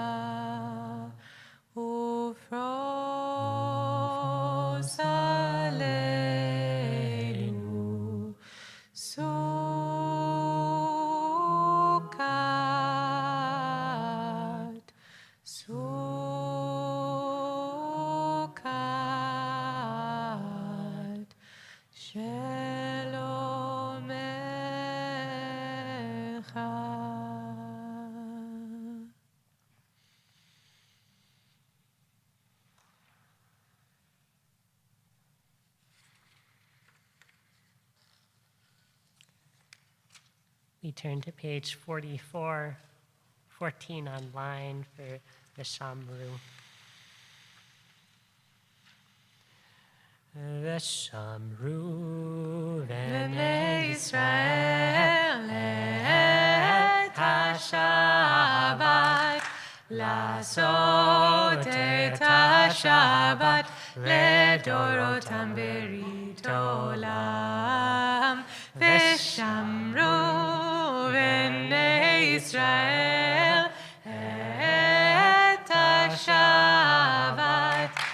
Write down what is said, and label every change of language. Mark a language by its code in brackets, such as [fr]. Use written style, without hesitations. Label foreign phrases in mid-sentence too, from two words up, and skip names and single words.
[he] ופרוש עלינו סוכת, סוכת, שלומך. [en] We turn to page 44, 14 online for the Shamru. [he] ושמרו בני ישראל את השבת, לעשות את השבת לדורותם ברית עולם, ושמרו בני ישראל את השבת,